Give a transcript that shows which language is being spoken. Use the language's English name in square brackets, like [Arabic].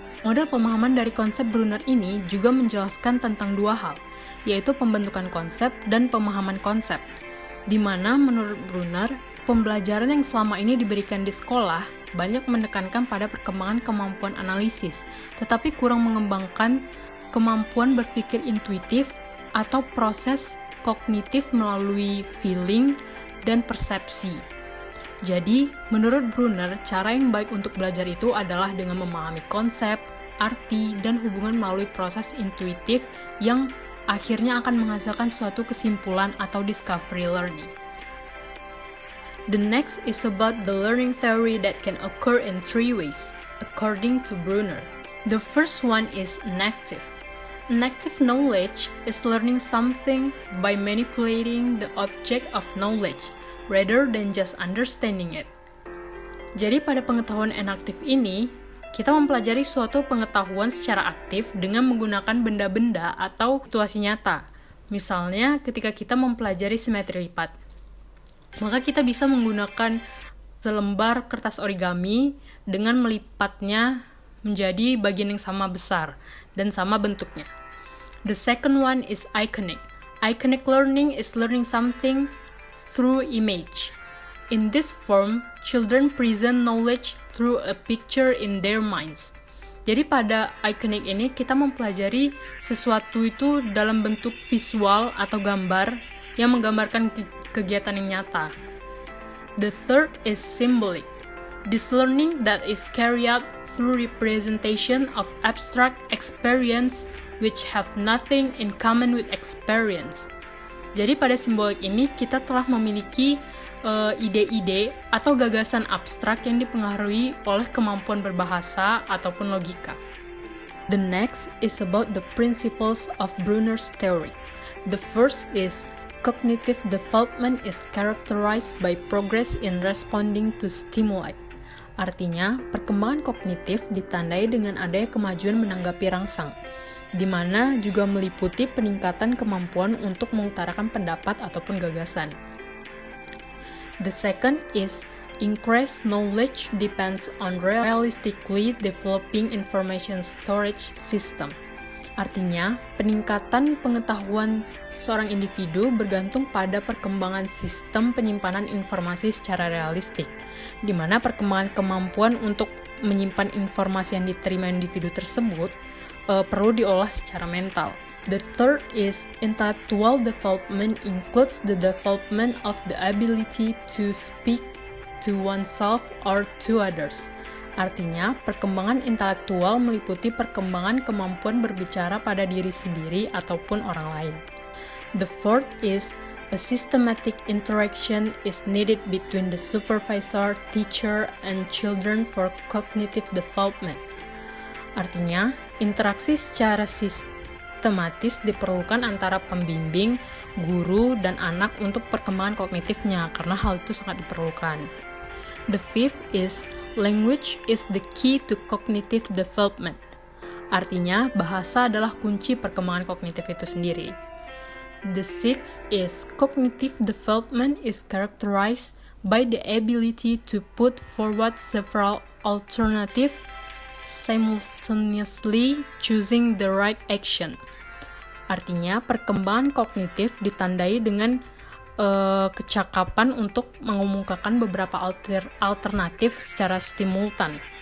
[Indonesian] Model pemahaman dari konsep Brunner ini juga menjelaskan tentang 2 hal, yaitu pembentukan konsep dan pemahaman konsep, di mana menurut Brunner, pembelajaran yang selama ini diberikan di sekolah banyak menekankan pada perkembangan kemampuan analisis, tetapi kurang mengembangkan kemampuan berpikir intuitif atau proses kognitif melalui feeling dan persepsi. Jadi, menurut Brunner, cara yang baik untuk belajar itu adalah dengan memahami konsep, arti, dan hubungan melalui proses intuitif yang akhirnya akan menghasilkan suatu kesimpulan atau discovery learning. [English] The next is about the learning theory that can occur in 3 ways, according to Brunner. The first one is enactive. Enactive knowledge is learning something by manipulating the object of knowledge, rather than just understanding it. [Indonesian] Jadi pada pengetahuan enaktif ini, kita mempelajari suatu pengetahuan secara aktif dengan menggunakan benda-benda atau situasi nyata. Misalnya ketika kita mempelajari simetri lipat, maka kita bisa menggunakan selembar kertas origami dengan melipatnya menjadi bagian yang sama besar dan sama bentuknya. [English] The second one is iconic. Iconic learning is learning something through image. In this form, children present knowledge through a picture in their minds. [Indonesian] Jadi pada iconic ini kita mempelajari sesuatu itu dalam bentuk visual atau gambar yang menggambarkan kegiatan yang nyata. [English] The third is symbolic. This learning that is carried out through representation of abstract experience which have nothing in common with experience. [Indonesian] Jadi pada simbolik ini kita telah memiliki ide-ide atau gagasan abstrak yang dipengaruhi oleh kemampuan berbahasa ataupun logika. [English] The next is about the principles of Bruner's theory. The first is cognitive development is characterized by progress in responding to stimuli. [Indonesian] Artinya, perkembangan kognitif ditandai dengan adanya kemajuan menanggapi rangsang, di mana juga meliputi peningkatan kemampuan untuk mengutarakan pendapat ataupun gagasan. [English] The second is increased knowledge depends on realistically developing information storage system. [Indonesian] Artinya, peningkatan pengetahuan seorang individu bergantung pada perkembangan sistem penyimpanan informasi secara realistik, di mana perkembangan kemampuan untuk menyimpan informasi yang diterima individu tersebut perlu diolah secara mental. [English] The third is intellectual development includes the development of the ability to speak to oneself or to others. [Indonesian] Artinya, perkembangan intelektual meliputi perkembangan kemampuan berbicara pada diri sendiri ataupun orang lain. [English] The fourth is a systematic interaction is needed between the supervisor, teacher, and children for cognitive development. [Indonesian] Artinya, interaksi secara sistematis diperlukan antara pembimbing, guru, dan anak untuk perkembangan kognitifnya, karena hal itu sangat diperlukan. [English] The fifth is language is the key to cognitive development. [Indonesian] Artinya, bahasa adalah kunci perkembangan kognitif itu sendiri. [English] The sixth is cognitive development is characterized by the ability to put forward several alternatives simultaneously choosing the right action. [Indonesian] Artinya, perkembangan kognitif ditandai dengan kecakapan untuk mengemukakan beberapa alternatif secara simultan.